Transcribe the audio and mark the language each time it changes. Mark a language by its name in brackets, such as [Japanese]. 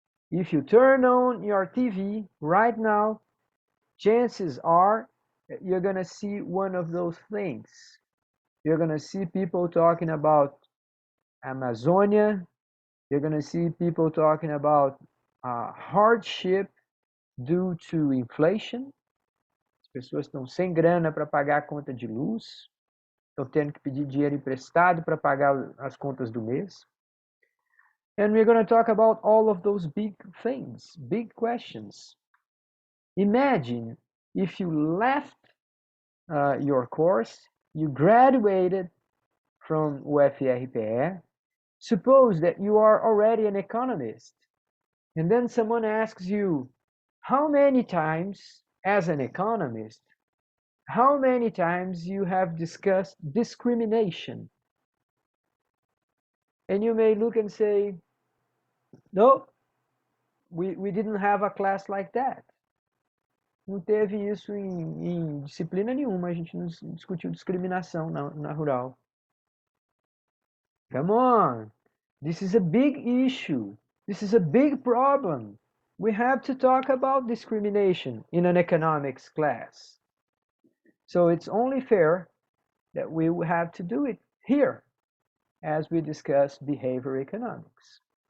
[English] If you turn on your TV right now, chances are you're going to see one of those things. You're going to see people talking about Amazonia. You're going to see people talking about hardship due to inflation. [Portuguese] As pessoas estão sem grana para pagar a conta de luz, estão tendo que pedir dinheiro emprestado para pagar as contas do mês. [English] And we're going to talk about all of those big things, big questions. Imagine if you left your course, you graduated from UFRPE. Suppose that you are already an economist, and then someone asks you, how many times, as an economist, how many times you have discussed discrimination? And you may look and say, no, we didn't have a class like that. [Portuguese] Não teve isso em disciplina nenhuma, a gente não discutiu discriminação na rural. [English] Come on, this is a big issue. This is a big problem. We have to talk about discrimination in an economics class. So it's only fair that we have to do it here as we discuss behavior economics.